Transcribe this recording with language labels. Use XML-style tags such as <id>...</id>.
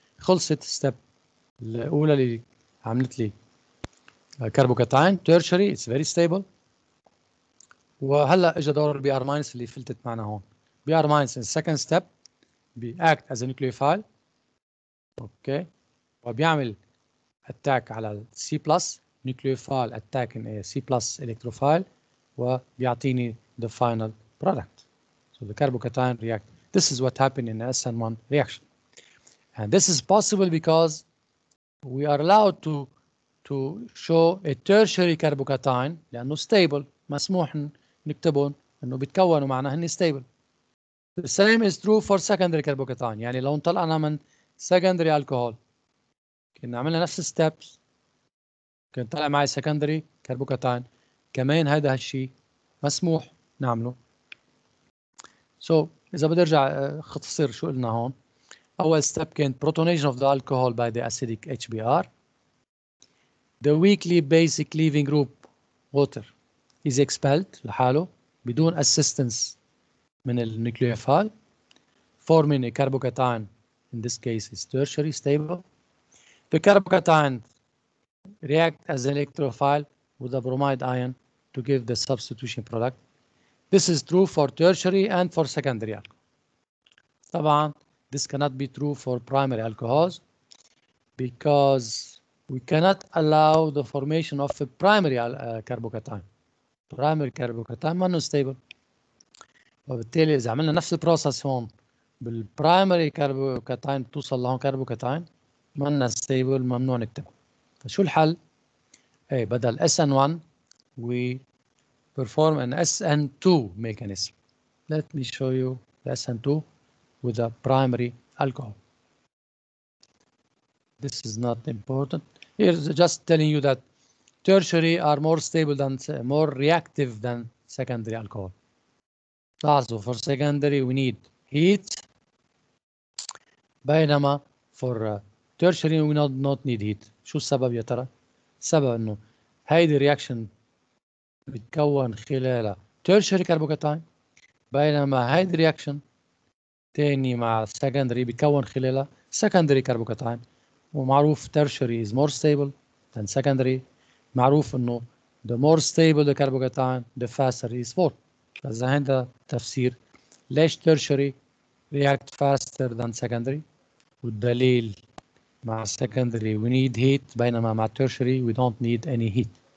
<ar>خلصت ستيب الأولى اللي عملت لي</ar> <en>carbocation tertiary it's very stable.</en> <ar>وهلا اجى دور البي ار ماينس اللي فلتت معنا هون.</ar> <en>B R minus in second step بيact as a nucleophile okay</en> <ar>وبيعمل</ar> <en>Attack على ال C plus nucleophile attacking a C plus electrophile وبيعطيني the final product. So the carbocation react. This is what happened in the SN1 reaction. And this is possible because we are allowed to show a tertiary carbocation</en> <ar>لأنه</ar> <en>stable</en> <ar>مسموح نكتبهم إنه بيتكونوا معناها إنه</ar> <en>stable. The same is true for secondary carbocation.</en> <ar>يعني لو انطلقنا من secondary alcohol كنا عملنا نفس steps كان طلع معي secondary carbocation كمان هذا هالشيء مسموح نعمله.</ar> <en>So</en> <ar>إذا بدي أرجع أختصر شو قلنا هون. أول</ar> <en>step</en> <ar>كان</ar> <en>protonation of the alcohol by the acidic HBr. The weakly basic leaving group water is expelled</en> <ar>لحاله بدون</ar> <en>assistance</en> <ar>من النيوكليوفايل</ar> <en>forming a carbocation. In this case is tertiary stable. The carbocation react as an electrophile with a bromide ion to give the substitution product. This is true for tertiary and for secondary alcohol. طبعا this cannot be true for primary alcohols because we cannot allow the formation of a primary carbocation. Primary carbocation</en> <ar>ما</ar> <en>stable.</en> <ar>وبالتالي إذا عملنا نفس البروسس هون بالبرايمري كاربوكاتاين توصل لهون كاربوكاتاين ما ستيبل ممنوع نكتبه. فشو الحل؟ ايه بدل</ar> <en>SN1 we perform an SN2 mechanism. Let me show you the SN2 with a primary alcohol. This is not important. Here's just telling you that tertiary are more stable than more reactive than secondary alcohol. Also for secondary we need heat</en> <ar>بينما</ar> <en>for tertiary we not need heat.</en> <ar>شو السبب يا ترى؟ السبب انه هيدي الرياكشن بتكون خلالها tertiary carbocation بينما هيدي الرياكشن تاني مع secondary بتكون خلالها secondary carbocation ومعروف</ar> <en>tertiary is more stable than secondary.</en> <ar>معروف انه</ar> <en>the more stable the carbocation the faster it is formed.</en> <ar>فإذا هذا تفسير ليش</ar> <en>tertiary react faster than secondary</en> <ar>والدليل مع</ar> <en>secondary we need heat</en> <ar>بينما مع</ar> <en>tertiary we don't need any heat.</en>